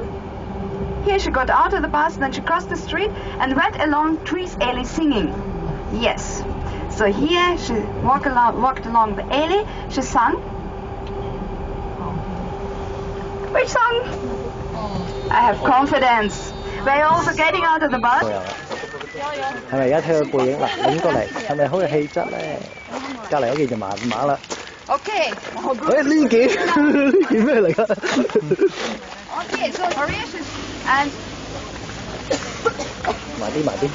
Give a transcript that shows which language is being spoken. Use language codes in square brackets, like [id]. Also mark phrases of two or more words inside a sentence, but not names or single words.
[en] Here she got out of the bus, then she crossed the street and went along Trees Alley singing. Yes. So here she walked along the alley, she sang. Which song? I have confidence. We're also getting out of the bus. [yue] 係咪而家睇佢背影嗱？影過嚟係咪好有氣質咧？隔離嗰件就麻麻啦。 [en] Okay. [yue] 誒呢件咩嚟㗎 [en] Okay, so Maria and. [yue] 埋啲。